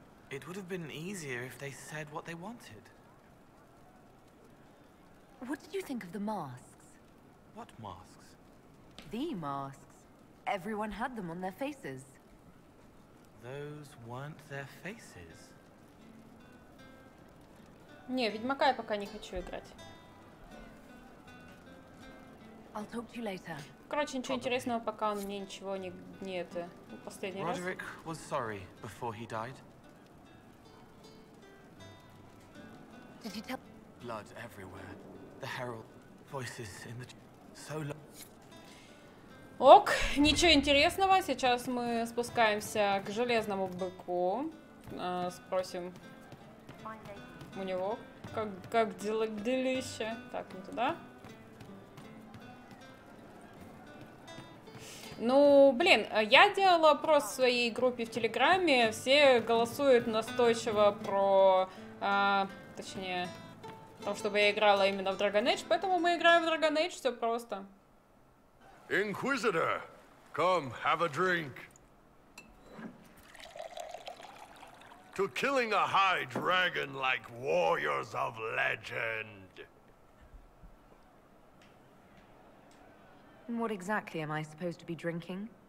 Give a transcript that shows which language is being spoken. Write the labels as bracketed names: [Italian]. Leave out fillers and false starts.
[English] It would have been easier if they said what they wanted. What did you think of the masks? What masks? The masks. Everyone had them on their faces. Those weren't their faces. [Russian] Не, Ведьмака я пока не хочу играть. [English] I'll talk to you later. [Russian] Короче, ничего интересного, пока он мне ничего не это. Последний раз. [English] Roderick was sorry before he died. Did you tell? Blood everywhere. The herald voices in the so low. [Russian] Ок, ничего интересного. Сейчас мы спускаемся к железному быку. Спросим у него, как делище. Так, не туда. Ну, блин, я делала опрос в своей группе в Телеграме. Все голосуют настойчиво про... точнее, о том, чтобы я играла именно в Dragon Age, поэтому мы играем в Dragon Age, все просто. [English] Inquisitor, come have a drink. To killing a high dragon like warriors of legend. What exactly am I supposed to be drinking?